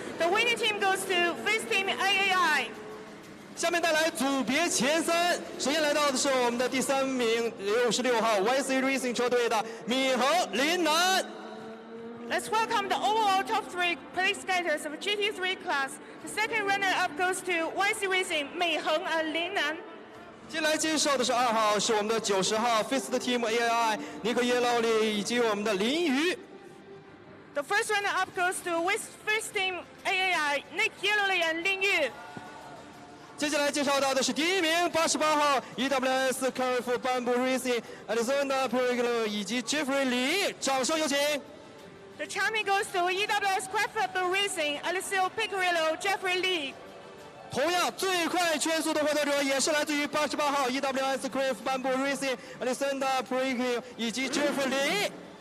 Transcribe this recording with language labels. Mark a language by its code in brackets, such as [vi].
[en] The winning team goes to First Team AAI. [zh] 下面带来组别前三，首先来到的是我们的第3名，66号 YC Racing 车队的闵恒、林楠。 [en] Let's welcome the overall top 3 place skaters of GT3 class. The second runner-up goes to YC Racing 闵恒 and 林楠。 [zh] 接下来介绍的是2号，是我们的90号 First Team AAI 尼克耶劳里以及我们的林瑜。 [en] The first runner-up goes to First Team AAI Nick Yellowly and Lin Yu. [zh] 接下来介绍到的是第1名88号 EWS CAMF 颁布 Racing Alexander Periglo 以及 Jeffrey Lee， 掌声有请。 [en] The champion goes to EWS Craft Racing Alessio Picarillo Jeffrey Lee。 [zh] 同样最快圈速的获得者也是来自于88号 EWS Craft 颁布 Racing Alexander Periglo 以及 Jeffrey Lee。